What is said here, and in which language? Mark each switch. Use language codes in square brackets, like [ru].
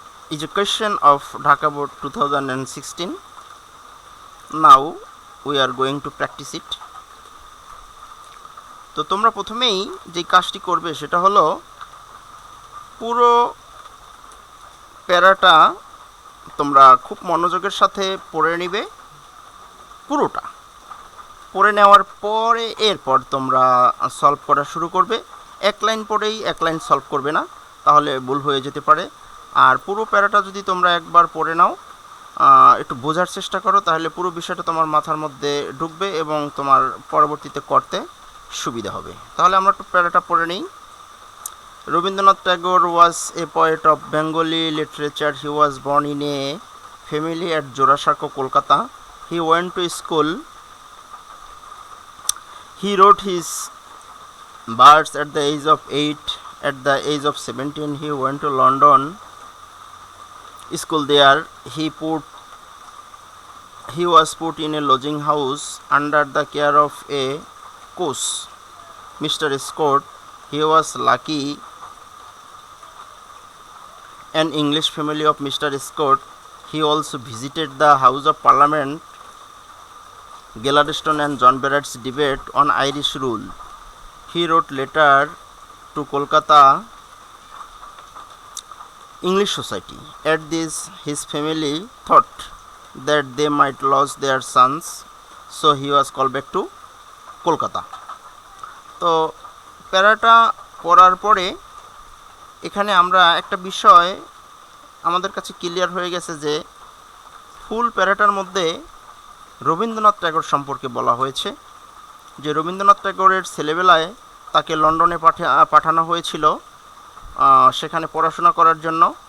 [en] is a question of Dhaka Board 2016. Now we are going to practice it. [bn] তো তোমরা প্রথমেই যে কাজটি করবে সেটা হলো পুরো প্যারাটা তোমরা খুব মনোযোগের সাথে পড়ে নিবে, পুরোটা পড়ে নেওয়ার পরে এরপর তোমরা সলভ করা শুরু করবে। এক লাইন পড়েই এক লাইন সলভ করবে না, তাহলে ভুল হয়ে যেতে পারে। আর পুরো প্যারাটা যদি তোমরা একবার পড়ে নাও, একটু বোঝার চেষ্টা করো, তাহলে পুরো বিষয়টা তোমার মাথার মধ্যে ঢুকবে এবং তোমার পরবর্তীতে করতে সুবিধা হবে। তাহলে আমরা একটু প্যারাটা পড়ে নিই। [en] Rabindranath Tagore was a poet of Bengali literature. He was born in a family at Jorashako, Kolkata. He went to school. He wrote his verse at the age of 8. At the age of 17, he went to London school. There, he was put in a lodging house under the care of a coach, Mr. Scott. He was lucky. An English family of Mr. Scott. He also visited the House of Parliament, Gladstone and John Barrett's debate on Irish rule. He wrote letter to Kolkata English Society. At this, his family thought that they might lose their sons, so he was called back to Kolkata. [bn] তো প্যারাটা পড়ার পরে এখানে আমরা একটা বিষয় আমাদের কাছে clear হয়ে গেছে যে ফুল প্যারাটার মধ্যে রবীন্দ্রনাথ ট্যাগর সম্পর্কে বলা হয়েছে, যে রবীন্দ্রনাথ ট্যাগরের ছেলেবেলায় তাকে লন্ডনে পাঠানো হয়েছিল সেখানে পড়াশোনা করার জন্য।